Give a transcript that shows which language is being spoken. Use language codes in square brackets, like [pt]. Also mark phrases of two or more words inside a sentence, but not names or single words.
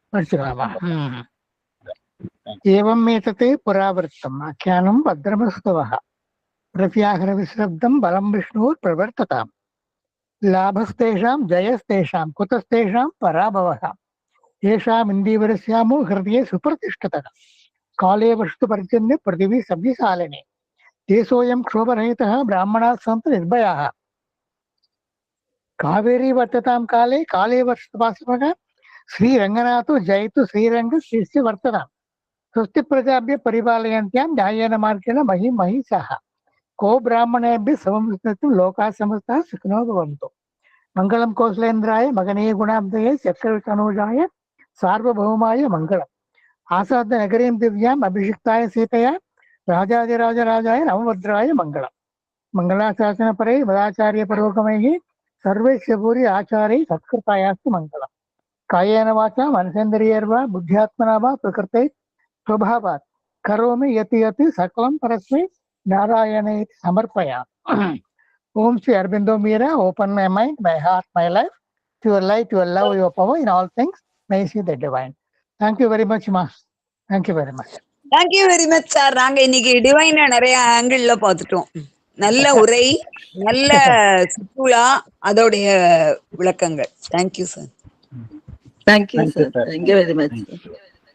[sa] முடிச்சுக்கலாமா? एवम् एतत् पुरावृत्तम् आख्यानं भद्रमस्तु वः प्रव्याहर विस्रब्धं बलं विष्णोः प्रवर्धताम् लाभस्तेषां जयस्तेषां कुतस्तेषां पराभवः येषाम् इन्दीवरश्यामो हृदये सुप्रतिष्ठितः काले वर्षतु पर्जन्यः पृथिवी सस्यशालिनी देशोऽयं क्षोभरहितः ब्राह्मणाः सन्तु निर्भयाः कावेरी वर्धतां काले काले वर्षतु वासवः श्रीरङ्गनाथो जयतु श्रीरङ्ग श्रीश्च वर्धताम् स्वस्ति प्रजाभ्य परिपालयन्त्यां न्यायेन मार्गेण मही महिषाः को ब्राह्मणेभ्यः समं लोकाः समस्ताः सुखिनो भवन्तु। मङ्गलं कौसलेन्द्राय मगनीय गुणाब्धये चक्रवितनूजाय सार्वभौमाय मङ्गलम्। आसाद्य नगरीं दिव्याम् अभिषिक्ताय सीतया राजाधिराजराजाय नवभद्राय मङ्गलम्। मङ्गलाशासनपरे मदाचार्यपुरोगमैः सर्वैश्च भूरि आचार्यै सत्कृतायास्तु मङ्गलम्। कायेन वाचा मनसेन्द्रियैर्वा बुद्ध्यात्मना वा प्रकृते स्वभावात् करोमि यति यति सकलं परस्मै नारायणे समर्पयामि। [en] Om Sri Aurobindo Mira, open my mind, my heart, my life to your light, your love, your power in all things. May I see the divine. Thank you very much, Ma. Thank you very much. Thank you very much, sir. [ta] நாங்க இன்னைக்கு டிவைன் நிறைய ஆங்கிள் பார்த்துட்டோம். நல்ல உரை, நல்ல சுற்றுலா, அதோடைய விளக்கங்கள். [en] thank you sir. thank you sir. thank you very much.